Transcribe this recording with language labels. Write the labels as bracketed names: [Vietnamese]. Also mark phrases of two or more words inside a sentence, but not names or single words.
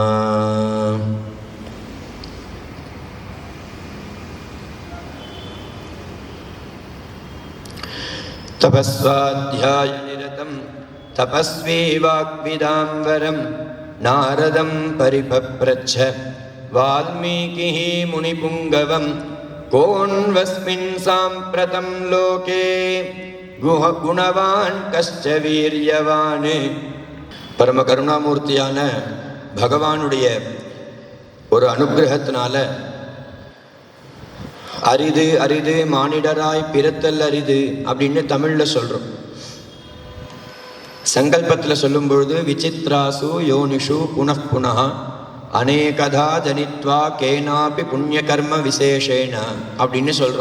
[Sanskrit] तपस्वाध्यायनिरतं तपस्वी वाग्विदाम्बरं नारदं परिपप्रच्छ वाल्मीकिः मुनिपुङ्गवं कोऽन्वस्मिन् साम्प्रतं लोके गुणवान् कश्च वीर्यवान्। [Tamil] பரம கருணாமூர்த்தியான பகவானுடைய ஒரு அனுகிரகத்தினால அரிது அரிது மானிடராய் பிறத்தல் அரிது அப்படின்னு தமிழ்ல சொல்றோம். சங்கல்பத்தில் சொல்லும் பொழுது [Sanskrit] विचित्रासु योनिषु पुनः अनेकधा जनित्वा केनापि पुण्य कर्म विशेषेण [Tamil] அப்படின்னு சொல்றோம்.